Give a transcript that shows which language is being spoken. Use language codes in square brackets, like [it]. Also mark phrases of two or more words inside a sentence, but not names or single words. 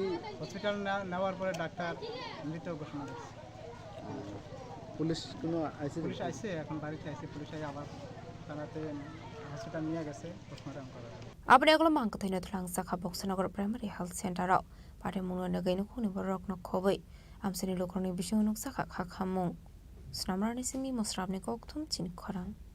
[bn] হসপিটাল নেওয়ার পরে ডাক্তার মৃত ঘোষণা করছে। পুলিশ কোনো আইসি? পুলিশ আইসে, এখন বাড়িতে আইসে। পুলিশ আই আবার তারাতে হসপিটাল নিয়ে গেছে পোস্টমর্টম করার। আপনি এগুলো [trp] মাংকথৈ নথলাং সাখা বক্সনগর প্রাইমারি হেলথ সেন্টারাव পারে মুনুয়াनो गैनो खुनि बरक नखबै आमसनि लोकरनि बिसुनुक साखा खाखामुं स्नामरानि सिमी मस्राबनि कक्थुम चिनि खरां